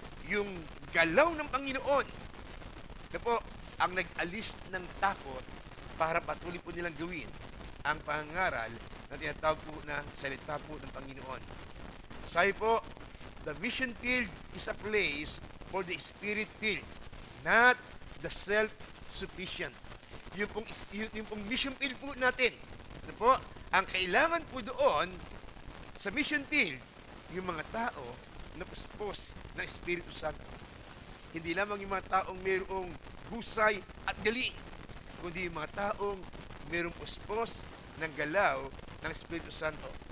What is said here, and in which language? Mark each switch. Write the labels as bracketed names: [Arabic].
[Filipino] Yung galaw ng Panginoon, ang nag-alis ng takot para patuloy po nilang gawin ang pangaral na tinatawag po na salita po ng Panginoon. Sabi po, [English] the mission field is a place for the spirit field, not the self-sufficient. [Filipino] Yung pong mission field po natin, ang kailangan po doon sa mission field, yung mga tao na puspos ng Espiritu Santo. Hindi lamang yung mga taong mayroong husay at galing, kundi yung mga taong mayroong puspos ng galaw ng Espiritu Santo.